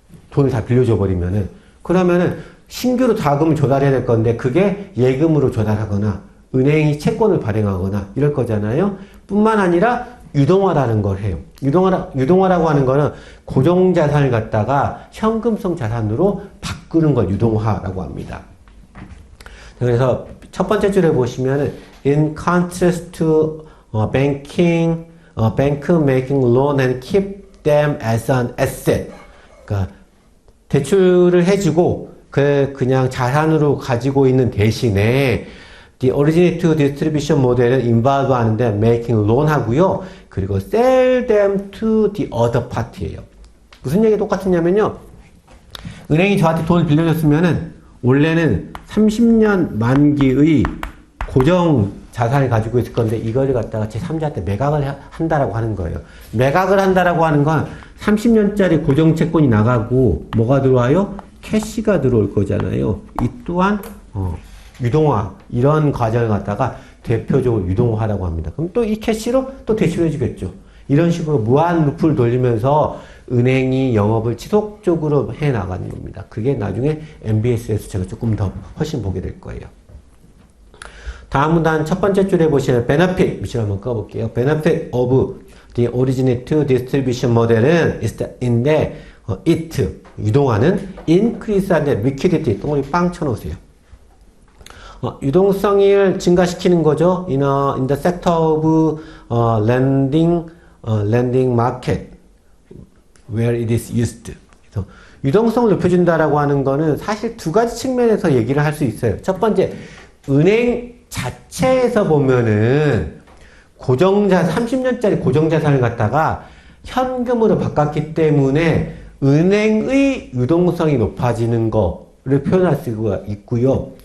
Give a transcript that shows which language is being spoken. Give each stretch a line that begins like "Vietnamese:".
Korean: 돈을 다 빌려줘 버리면은. 그러면은 신규로 자금을 조달해야 될 건데 그게 예금으로 조달하거나 은행이 채권을 발행하거나 이럴 거잖아요. 뿐만 아니라 유동화라는 걸 해요. 유동화라고 하는 거는 고정자산을 갖다가 현금성 자산으로 바꾸는 걸 유동화라고 합니다. 그래서 첫 번째 줄에 보시면은
English: in contrast to bank making loan and keep them as an asset.
Korean: 그러니까 대출을 해주고 그냥 자산으로 가지고 있는 대신에
English: The originate to distribution 모델은 involve 하는데 making loan
Korean: 하고요.
English: 그리고 sell them to the other party예요.
Korean: 무슨 얘기 똑같으냐면요. 은행이 저한테 돈을 빌려줬으면은 원래는 30년 만기의 고정 자산을 가지고 있을 건데 이거를 갖다가 제3자한테 매각을 한다라고 하는 거예요. 매각을 한다라고 하는 건 30년짜리 고정 채권이 나가고 뭐가 들어와요? 캐시가 들어올 거잖아요. 이 또한 유동화 이런 과정을 갖다가 대표적으로 유동화라고 합니다. 그럼 또 이 캐시로 또 대출해 주겠죠. 이런 식으로 무한 루프를 돌리면서 은행이 영업을 지속적으로 해 나가는 겁니다. 그게 나중에 MBS에서 제가 조금 더 훨씬 보게 될 거예요. 다음 문단 첫 번째 줄에 보시면 benefit 밑줄 한번 꺼볼게요.
English: benefit of the originate to distribution model은 is in데 it 유동화는 increase and liquidity
Korean: 동그라미 빵 쳐놓으세요. 유동성을 증가시키는 거죠.
English: in the sector of lending market where it is used.
Korean: 그래서 유동성을 높여준다라고 하는 거는 사실 두 가지 측면에서 얘기를 할 수 있어요. 첫 번째, 은행 자체에서 보면은 30년짜리 고정자산을 갖다가 현금으로 바꿨기 때문에 은행의 유동성이 높아지는 거를 표현할 수가 있고요.